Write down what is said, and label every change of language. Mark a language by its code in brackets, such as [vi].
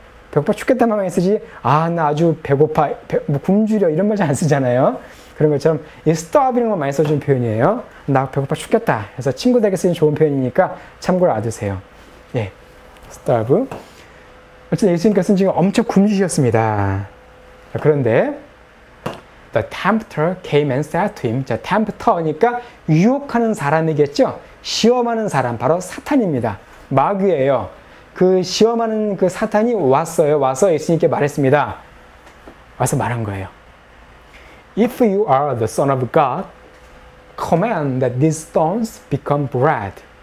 [ko] 배고파 죽겠다만 많이 쓰지, 나 아주 배고파, 뭐 굶주려 이런 말 잘 안 쓰잖아요. 그런 것처럼 이 starve이라는 걸 많이 써주는 표현이에요. 나 배고파 죽겠다. 그래서 친구들에게 쓰는 좋은 표현이니까 참고로 알아두세요. 예, starve. 어쨌든 예수님께서는 지금 엄청 굶주셨습니다. 그런데 [en] The tempter came and said to him. [ko] 자, tempter니까 유혹하는 사람이겠죠? 시험하는 사람, 바로 사탄입니다. 마귀예요. 그 시험하는 그 사탄이 왔어요. 와서 예수님께 말했습니다. 와서 말한 거예요. [en] If you are the Son of God, command that these stones become bread.